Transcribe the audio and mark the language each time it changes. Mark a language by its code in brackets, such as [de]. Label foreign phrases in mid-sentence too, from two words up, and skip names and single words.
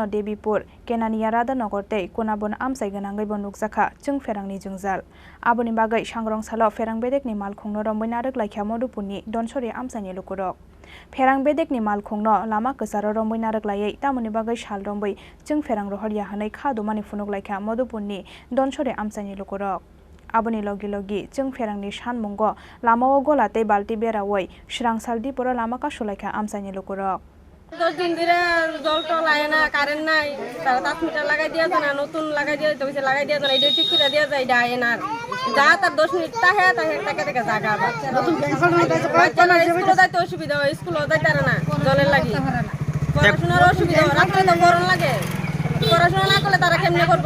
[trp] Debipur Kenania Radhanogortei kunabon amsai ganangai bo nukjakha chung ferangni jungjal aboni bagai sangrong salo ferang bedekni malkhungno romoi naruk laikha Madhupurni Donchori amsaini lukurok ferang bedekni malkhungno lama kwsaro romoi naruk layei tamoni bagai sal romoi chung ferang rohorya hanai khadumani funuk laikha Madhupurni Donchori amsaini lukurok aboni logi logi chung ferangni sanmungo lamao golate balti berawoi srang saldi poro lama kasulaikha amsaini lukurok [bn] 10 দিন ধরে জল টল আয় না কারেন্ট নাই তারা 10 মিটার লাগাই দিয়েছে না নতুন লাগাই দিয়ে তো কিছু লাগাই দিয়েছে না এই ঠিক করে দিয়ে যায় ডায় না যা তার 10 মিনিট তাহে টাকা টাকা জায়গা নতুন বাচ্চারা স্কুলে যাইতে অসুবিধা হয় স্কুলে যাইতে না জলের লাগি পড়াশোনার অসুবিধা রাতে তো গরম লাগে পড়াশোনা না করলে তারা কেমনে করবে